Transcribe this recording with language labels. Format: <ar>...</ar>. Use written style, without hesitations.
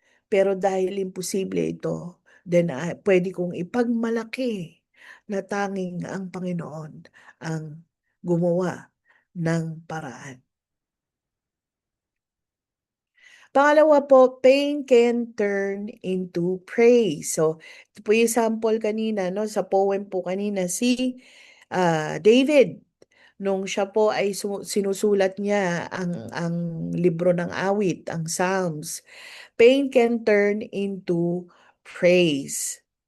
<tl>Pero dahil imposible ito, then pwede kong ipagmalaki na tanging ang Panginoon ang gumawa ng paraan. Pangalawa po,</tl> <en>pain can turn into praise.</en> <tl>So, ito po yung sample kanina, no? Sa poem po kanina, si David, nung siya po ay sinusulat niya ang libro ng awit, ang Psalms,</tl> <en>pain can turn into praise.</en>